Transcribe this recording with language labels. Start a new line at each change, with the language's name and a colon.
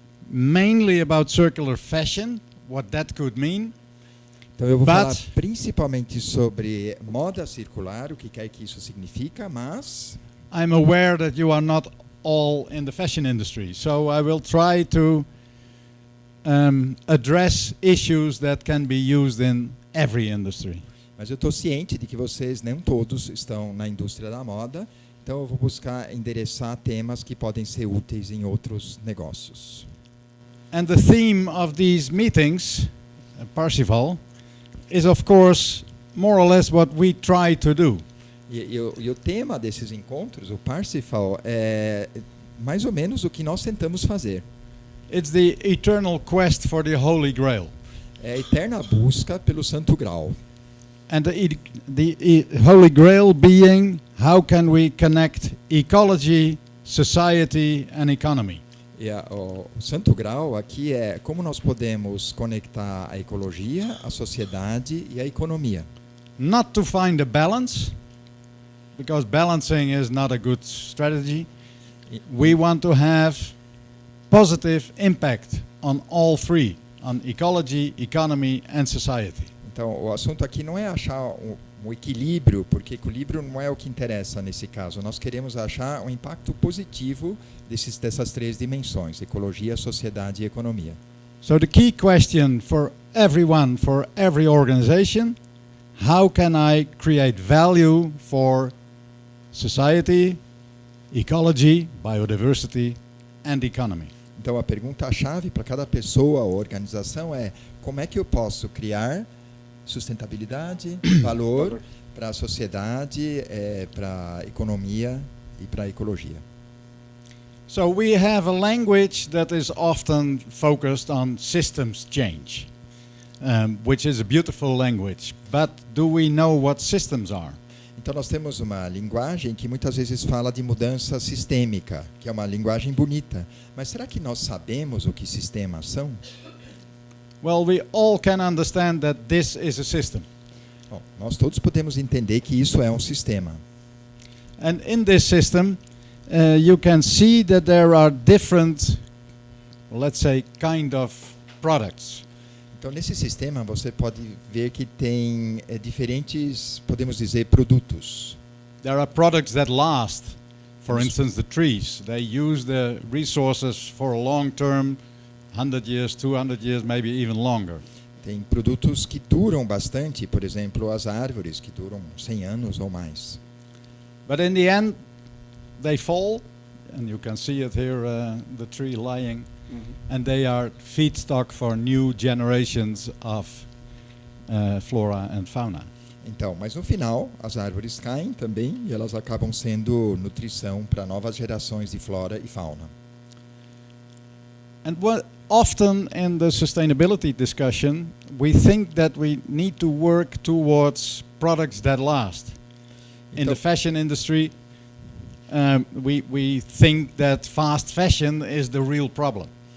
English: mainly about circular fashion, what that could mean.
Portuguese: Então eu vou
English: But-
Portuguese: falar principalmente sobre moda circular, o que quer que isso significa, mas
English: I'm aware that you are not all in the fashion industry, so I will try to address issues that can be used in every industry.
Portuguese: eu estou ciente de que vocês nem todos estão na indústria da moda, então eu vou buscar endereçar temas que podem ser úteis em outros negócios.
English: And the theme of these meetings, Parsifal, is of course more or less what we try to do.
Portuguese: E o tema desses encontros, o Parsifal, é mais ou menos o que nós tentamos fazer.
English: It's the eternal quest for the Holy Grail.
Portuguese: É a eterna busca pelo Santo Graal.
English: And the Holy Grail being how can we connect ecology, society and economy.
Portuguese: E o Santo Graal aqui é como nós podemos conectar a ecologia, a sociedade e a economia.
English: Not to find a balance, because balancing is not a good strategy. We want to have positive impact on all three, on ecology, economy and society.
Portuguese: Então, o assunto aqui não é achar um equilíbrio, porque equilíbrio não é o que interessa nesse caso. Nós queremos achar um impacto positivo dessas três dimensões, ecologia, sociedade e economia.
English: So the key question for everyone, for every organization, how can I create value for society, ecology, biodiversity and economy?
Portuguese: Então, a pergunta-chave para cada pessoa ou organização é como é que eu posso criar sustentabilidade, valor para a sociedade, para a economia e para a ecologia.
English: So we have a language that is often focused on systems change, which is a beautiful language. But do we know what systems are?
Portuguese: Então nós temos uma linguagem que muitas vezes fala de mudança sistêmica, que é uma linguagem bonita. Mas será que nós sabemos o que sistemas são?
English: Well, we all can understand that this is a system.
Portuguese: Bom, nós todos podemos entender que isso é um sistema.
English: And in this system, you can see that there are different, let's say, kind of products.
Portuguese: Então, nesse sistema, você pode ver que tem diferentes, podemos dizer, produtos.
English: There are products that last. For instance, the trees. They use the resources for a long term, 100 years, 200 years, maybe even longer.
Portuguese: Tem produtos que duram bastante, por exemplo, as árvores, que duram 100 anos ou mais.
English: But in the end, they fall, and you can see it here, the tree lying, and they are feedstock for new generations of flora and fauna.
Portuguese: Então, mas no final, as árvores caem também e elas acabam sendo nutrição para novas gerações de flora e fauna.
English: And what often in the sustainability discussion, we think that we need to work towards products that last. In the fashion industry, we think that fast fashion is the real problem.